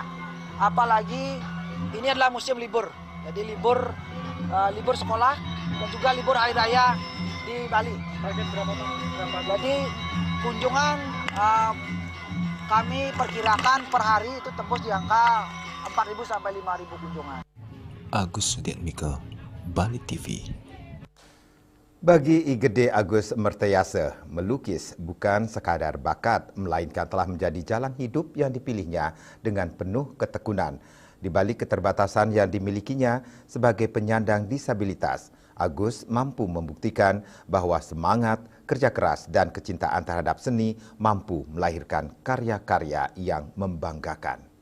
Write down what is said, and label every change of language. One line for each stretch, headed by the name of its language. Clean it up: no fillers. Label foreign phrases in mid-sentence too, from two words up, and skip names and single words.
Indonesian: Apalagi ini adalah musim libur, jadi libur sekolah dan juga libur hari raya di Bali. Jadi kunjungan kami perkirakan per hari itu tembus di angka 4.000 sampai 5.000 kunjungan. Agus Sudiatmiko, Bali TV. Bagi I Gede Agus Mertayasa, melukis bukan sekadar bakat, melainkan telah menjadi jalan hidup yang dipilihnya dengan penuh ketekunan. Di balik keterbatasan yang dimilikinya sebagai penyandang disabilitas, Agus mampu membuktikan bahwa semangat, kerja keras, dan kecintaan terhadap seni mampu melahirkan karya-karya yang membanggakan.